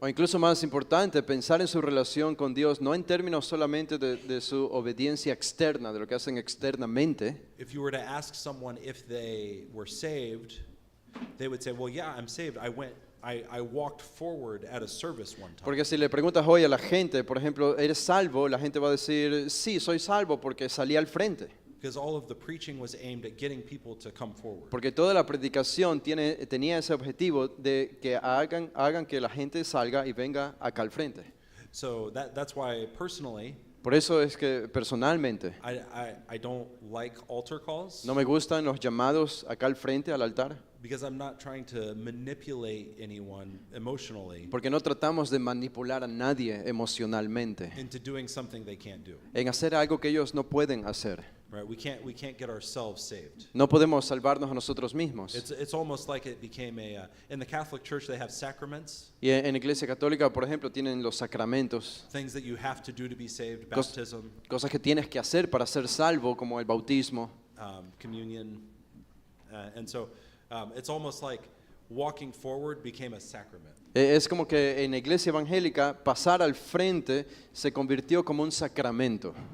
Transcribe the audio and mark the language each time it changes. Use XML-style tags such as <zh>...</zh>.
<es>o incluso más importante, pensar en su relación con Dios no en términos solamente de su obediencia externa, de lo que hacen externamente.</es> <en>if you were to ask someone if they were saved, they would say, well, yeah, I'm saved. I walked forward at a service one time.</en> <es>Porque si le preguntas hoy a la gente, por ejemplo, ¿eres salvo? La gente va a decir, sí, soy salvo porque salí al frente.</es> <en>Because all of the preaching was aimed at getting people to come forward.</en> <es>Porque toda la predicación tenía ese objetivo de que hagan que la gente salga y venga acá al frente.</es> <en>So that's why personally,</en> <es>Por eso es que personalmente</es> <en>I don't like altar calls,</en> <es>no me gustan los llamados acá al frente, al altar,</es> <en>because I'm not trying to manipulate anyone emotionally</en> <es>porque no tratamos de manipular a nadie emocionalmente</es> <en>into doing something they can't do.</en> <es>en hacer algo que ellos no pueden hacer.</es> <en>right? We can't get ourselves saved.</en> <es>No podemos salvarnos a nosotros mismos.</es> <en>It's almost like it became in the Catholic Church they have sacraments,</en> <es>Y en Iglesia Católica, por ejemplo, tienen los sacramentos,</es> <en>things that you have to do to be saved,</en> <es>Cos-</es> <en>baptism,</en> <es>cosas que tienes que hacer para ser salvo, como el bautismo.</es> <en>communion, and so it's almost like walking forward became a sacrament.</en> <es>Es como que en la Iglesia Evangélica pasar al frente se convirtió como un sacramento.</es>